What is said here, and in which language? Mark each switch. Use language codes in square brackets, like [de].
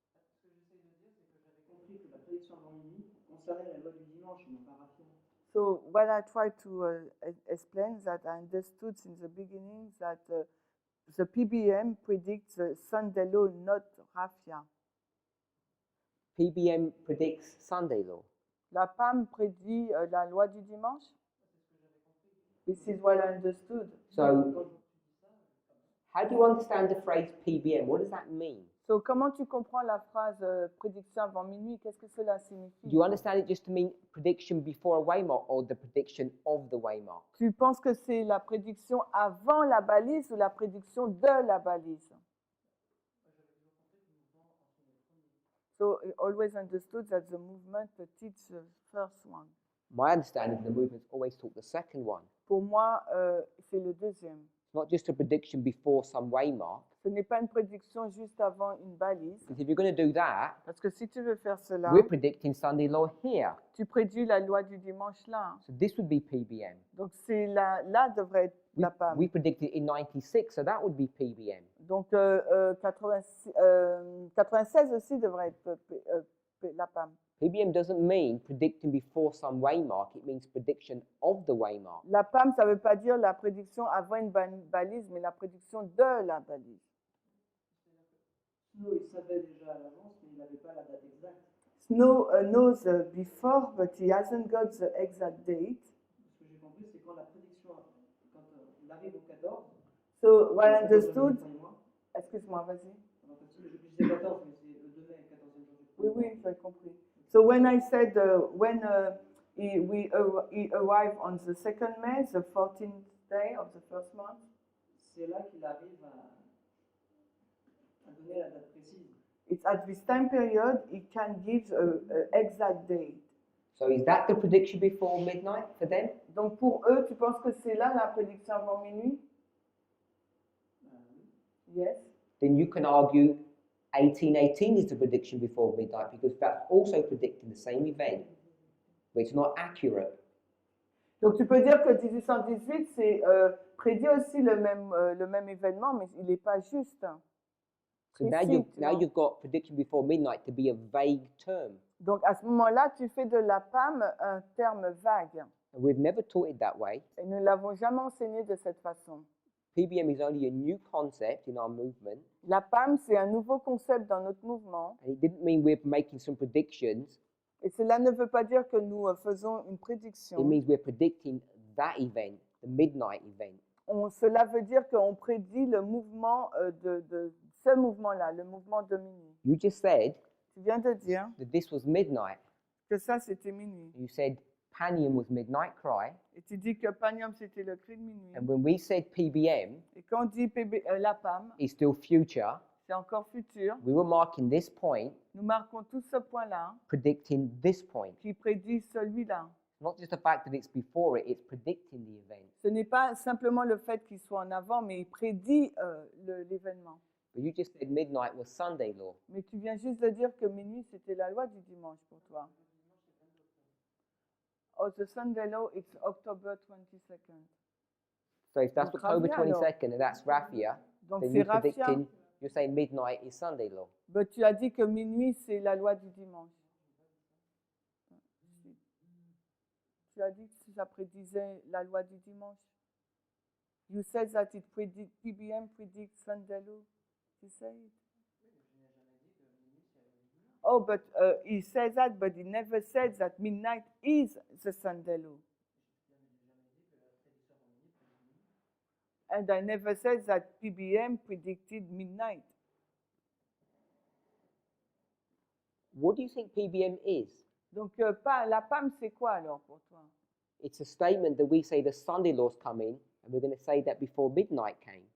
[fr] Ce que j'essaie de dire, c'est que j'avais compris que la prédiction avant minuit concernait la loi du dimanche, non pas Raphia. [en] So what I tried to explain that I understood since the beginning that the PBM predicts the Sunday law, not Raphia. PBM predicts Sunday law. [fr] La PAM prédit la loi du dimanche. [en] This is what I understood. So, how do you understand the phrase PBM? What does that mean? [fr] So, comment tu comprends la phrase prédiction avant minuit? Qu'est-ce que cela signifie? [en] Do you understand it just to mean prediction before a waymark or the prediction of the waymark? [fr] Tu penses que c'est la prédiction avant la balise ou la prédiction de la balise? [en] So, I always understood that the movement teaches the first one. My understanding, the movement's always taught the second one. [fr] Pour moi, c'est le deuxième. [en] It's not just a prediction before some waymark. [fr] Ce n'est pas une prédiction juste avant une balise. [en] Because if you're going to do that, [fr] Parce que si tu veux faire cela, [en] we're predicting Sunday law here. [fr] tu prédis la loi du dimanche là. [en] So this would be PBM. [fr] Donc c'est là devrait être la PAM. [en] We predicted in 96, so that would be PBM. [fr] Donc 96 aussi devrait être la PAM. [en] PBM doesn't mean predicting before some waymark, it means prediction of the waymark. [fr] La PAM, ça ne veut pas dire la prédiction avant une balise, mais la prédiction de la balise. Snow, il savait déjà à l'avance, mais il n'avait pas la date exacte. [en] Snow knows before, but he hasn't got the exact date. [fr] Ce que j'ai compris, c'est quand la prédiction, quand il arrive au 14. [en] So what I understood, [fr] excuse-moi, vas-y. Je disais 14, mais c'est le 2 mai, 14e jour. Oui, oui, j'ai compris. [en] So when I said when he arrived on the 2nd May, the 14th day of the first month, [fr] c'est là qu'il arrive à donner la date précise. [en] It's at this time period he can give an exact date. So is that the prediction before midnight for them? [fr] Donc pour eux, tu penses que c'est là la prédiction avant minuit? [en] Yes. Then you can argue 1818 is the prediction before midnight because that's also predicting the same event, but it's not accurate. [fr] Donc tu peux dire que 1818 c'est prédit aussi le même événement, mais il n'est pas juste. [en] So now you've got prediction before midnight to be a vague term. [fr] Donc à ce moment-là, tu fais de la PAM un terme vague. [en] And we've never taught it that way. [fr] Et nous ne l'avons jamais enseigné de cette façon. [en] PBM is only a new concept in our movement. [fr] La PAM, c'est un nouveau concept dans notre mouvement. [en] And it didn't mean we're making some predictions. [fr] Et cela ne veut pas dire que nous faisons une prédiction. [en] It means we're predicting that event, the midnight event. [fr] Cela veut dire qu'on prédit le mouvement de ce mouvement-là, le mouvement de minuit. [en] You just said [fr] Tu viens de dire [en] that this was midnight. [fr] que ça, c'était minuit. [en] You said Panium was midnight cry. [fr] Et tu dis que Panium, c'était le cri de minuit. [en] And when we said PBM [fr] Et quand on dit la PAM, [en] is still future, [fr] c'est encore futur. [en] we were marking this point, [fr] Nous marquons tout ce point-là [en] predicting this point. [fr] qui prédit celui-là. [en] Not just the fact that it's before it, it's predicting the event. [fr] Ce n'est pas simplement le fait qu'il soit en avant, mais il prédit l'événement. [en] But you just said midnight was Sunday law. [fr] Mais tu viens juste de dire que minuit, c'était la loi du dimanche pour toi. [en] Oh, the Sunday law, it's October 22nd. So if that's [fr] Donc, [en] October [fr] Raphia, alors. [en] 22nd and that's Raphia, [fr] Donc [en] then [fr] c'est [en] you're [fr] Raphia. [en] predicting, you're saying midnight is Sunday law. [fr] Ben, tu as dit que minuit, c'est la loi du dimanche. Tu as dit que ça prédisait la loi du dimanche. [en] You said that it PBM predicts Sunday law. You say it. Oh, but he said that, but he never said that midnight is the Sunday law. And I never said that PBM predicted midnight. What do you think PBM is? [fr] Donc, la PAM, c'est quoi alors pour toi? [en] It's a statement that we say the Sunday law's coming And we're going to say that before midnight came.